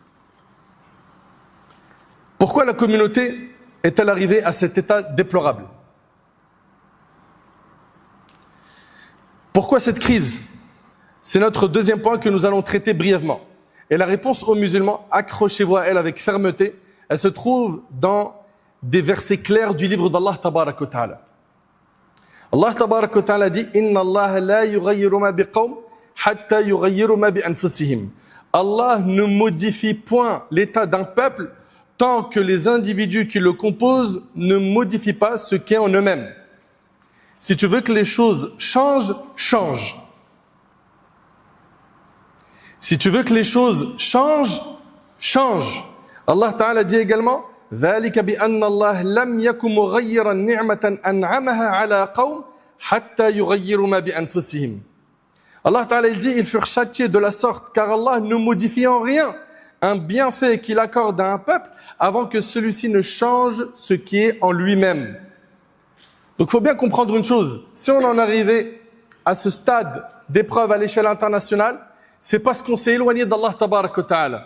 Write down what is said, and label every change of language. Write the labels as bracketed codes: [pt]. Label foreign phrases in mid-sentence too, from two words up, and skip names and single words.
[fr] Pourquoi la communauté est-elle arrivée à cet état déplorable? Pourquoi cette crise? C'est notre deuxième point que nous allons traiter brièvement. Et la réponse aux musulmans, accrochez-vous à elle avec fermeté, elle se trouve dans des versets clairs du livre d'Allah [ar] تبارك وتعالى. الله تبارك وتعالى dit إن الله لا يغير ما بقوم حتى يغيروا ما بأنفسهم. [fr] Allah ne modifie point l'état d'un peuple tant que les individus qui le composent ne modifient pas ce qu'est en eux-mêmes. Si tu veux que les choses changent, change. Si tu veux que les choses changent, change. [ar] الله تعالى [fr] dit également [ar] ذلك بأن الله لم يكن مغيرا نعمة أنعمها على قوم حتى يغيروا ما بأنفسهم. الله تعالى [fr] il dit ils furent châtiés de la sorte car Allah ne modifie en rien un bienfait qu'il accorde à un peuple avant que celui-ci ne change ce qui est en lui-même. Donc il faut bien comprendre une chose, si on en arrivait à ce stade d'épreuve à l'échelle internationale, c'est parce qu'on s'est éloigné d'Allah [ar] تبارك وتعالى.